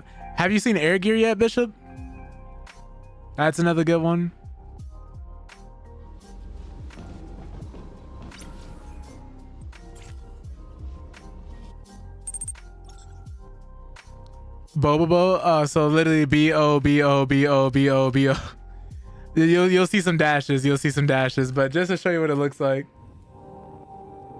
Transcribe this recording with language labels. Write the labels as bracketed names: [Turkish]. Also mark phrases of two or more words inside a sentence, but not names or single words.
[English] Have you seen Air Gear yet, Bishop? That's another good one. Bobobo, so literally B-O-B-O-B-O-B-O-B-O. You'll see some dashes. You'll see some dashes, but just to show you what it looks like.